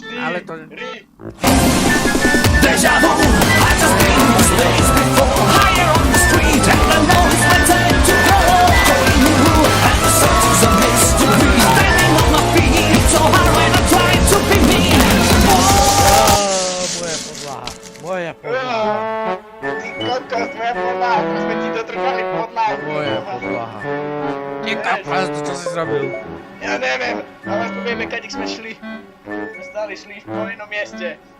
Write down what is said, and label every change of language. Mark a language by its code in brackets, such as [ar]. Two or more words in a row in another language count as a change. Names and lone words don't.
[sk] ale to... [en] Deja vu, I just been in this place before. Higher on the street, and I know it's my time to go. Going new, and the circles of mystery. Standing on my feet, it's so hard when I try to be me. [sk] Moja podlaha. Ty kokos, tvoja podlaha, to sme ti dotrhali podlahu. Moja podlaha. Nie kapás, to čo si zrobil? Ja neviem, ale aspoň vieme, kade sme šli. Sme stále šli po inom mieste.